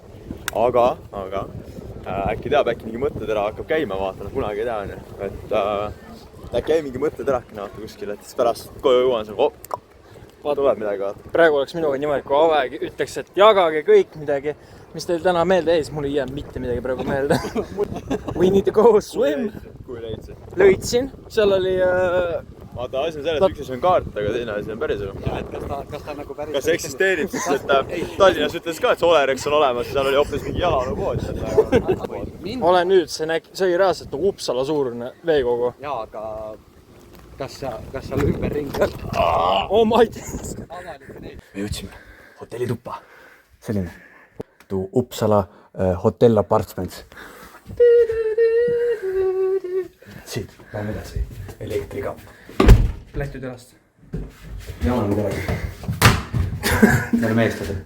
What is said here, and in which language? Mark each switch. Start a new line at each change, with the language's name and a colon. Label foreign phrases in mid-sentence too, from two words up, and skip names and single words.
Estonian: Aga äkki teab, äkki mingi mõttetera hakkab käima vaata, kunagi ei tea, on ju. Et äkki jäi mingi mõtteterakene vaata kuskil, et siis pärast koju jõuan seal, tuleb midagi vaata. Praegu oleks minuga niimoodi, kui Ave ütleks, et jagage kõik midagi, mis teil täna meelde jäi, siis mul ei jää mitte midagi praegu meelde.
English: We need to go swim.
Estonian: Kui leidsid? Lõitsin, seal oli... Vaata, asi on selles, üks asi on kaart, aga teine asi on päris elu. Kas ta nagu päris... Kas see eksisteerib, sest et Tallinnas ütles ka, et Solerex on olemas ja seal oli hoopis mingi jalalupood. Olen nüüd, see oli reaalselt Uppsala suurune veekogu. Jaa, aga kas seal ümberring on?
English: Oh my God!
Estonian: Me jõudsime hotellituppa. Selline. Uppsala Hotel Apartments. Siit, lähme edasi. Elektriga. Lähtud jalast. Ja on midagi. Me oleme eestlased.